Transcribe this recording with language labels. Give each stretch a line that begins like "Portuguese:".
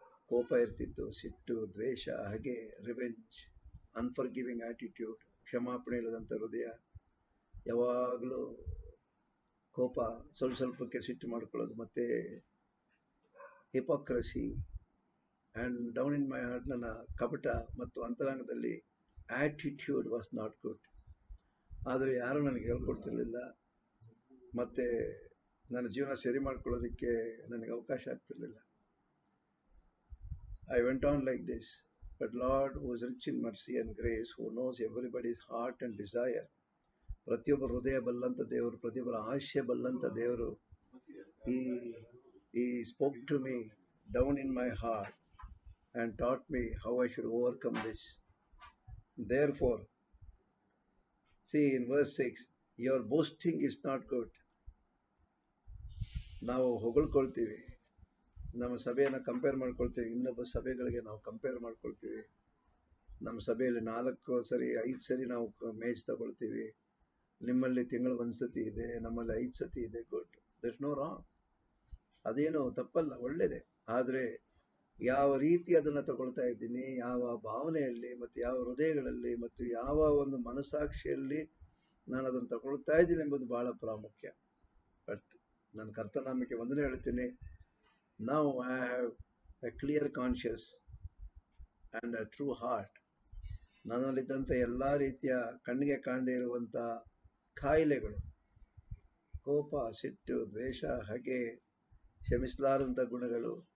Kannada: ಕೋಪ ಇರ್ತಿತ್ತು, ಸಿಟ್ಟು, ದ್ವೇಷ, ಹಾಗೆ ರಿವೆಂಜ್, ಅನ್ಫರ್ಗಿವಿಂಗ್ ಆಟಿಟ್ಯೂಡ್, ಕ್ಷಮಾಪಣೆ ಇಲ್ಲದಂಥ ಹೃದಯ, ಯಾವಾಗಲೂ ಕೋಪ, ಸ್ವಲ್ಪಕ್ಕೆ ಸಿಟ್ಟು ಮಾಡ್ಕೊಳ್ಳೋದು, ಮತ್ತು hypocrisy
English: and down in my heart
Kannada: ನನ್ನ ಕಪಟ ಮತ್ತು ಅಂತರಂಗದಲ್ಲಿ
English: Attitude was not good.
Kannada: ಆದರೆ ಯಾರೂ ನನಗೆ ಹೇಳ್ಕೊಡ್ತಿರ್ಲಿಲ್ಲ, ಮತ್ತು ನನ್ನ ಜೀವನ ಸರಿ ಮಾಡ್ಕೊಳ್ಳೋದಕ್ಕೆ ನನಗೆ ಅವಕಾಶ ಆಗ್ತಿರ್ಲಿಲ್ಲ.
English: I went on like this, but Lord, who is rich in mercy and grace, who knows everybody's heart and desire,
Kannada: ಪ್ರತಿಯೊಬ್ಬರ ಹೃದಯ ಬಲ್ಲಂತ ದೇವರು,
English: ಪ್ರತಿಯೊಬ್ಬರ ಆಶಯ ಬಲ್ಲಂತ ದೇವರು, he spoke to me down in my heart and taught me how I should overcome this. Therefore, see in verse 6, your boasting is not good.
Kannada: ನಾವು ಹೊಗಳ್ಕೊಳ್ತೀವಿ, ನಮ್ಮ ಸಭೆಯನ್ನು compare ಮಾಡ್ಕೊಳ್ತೀವಿ, ಇನ್ನೊಬ್ಬ ಸಭೆಗಳಿಗೆ ನಾವು ಕಂಪೇರ್ ಮಾಡ್ಕೊಳ್ತೀವಿ. ನಮ್ಮ ಸಭೆಯಲ್ಲಿ 4 ಸರಿ 5 ಸರಿ ನಾವು ಮೇಜ್ ತಗೊಳ್ತೀವಿ. ನಿಮ್ಮಲ್ಲಿ ತಿಂಗಳು 1 ಸತಿ ಇದೆ, ನಮ್ಮಲ್ಲಿ 5 ಸತಿ ಇದೆ.
English: good, that's no wrong,
Kannada: ಅದೇನು ತಪ್ಪಲ್ಲ, ಒಳ್ಳೇದೆ. ಆದರೆ ಯಾವ ರೀತಿ ಅದನ್ನು ತಗೊಳ್ತಾ ಇದ್ದೀನಿ, ಯಾವ ಭಾವನೆಯಲ್ಲಿ ಮತ್ತು ಯಾವ ಹೃದಯಗಳಲ್ಲಿ ಮತ್ತು ಯಾವ ಒಂದು ಮನಸ್ಸಾಕ್ಷಿಯಲ್ಲಿ ನಾನು ಅದನ್ನು ತಗೊಳ್ತಾ ಇದ್ದೀನಿ ಎಂಬುದು ಬಹಳ ಪ್ರಾಮುಖ್ಯ. ಬಟ್ ನಾನು ಕರ್ತನಾಮಕ್ಕೆ ವಂದನೆ ಹೇಳ್ತೀನಿ.
English: Now I have a clear conscience and a true heart.
Kannada: ನನ್ನಲ್ಲಿದ್ದಂಥ ಎಲ್ಲ ರೀತಿಯ ಕಣ್ಣಿಗೆ ಕಾಣದೇ ಇರುವಂಥ ಕಾಯಿಲೆಗಳು, ಕೋಪ, ಸಿಟ್ಟು, ದ್ವೇಷ, ಹಗೆ, ಕ್ಷಮಿಸಲಾರಂಥ ಗುಣಗಳು,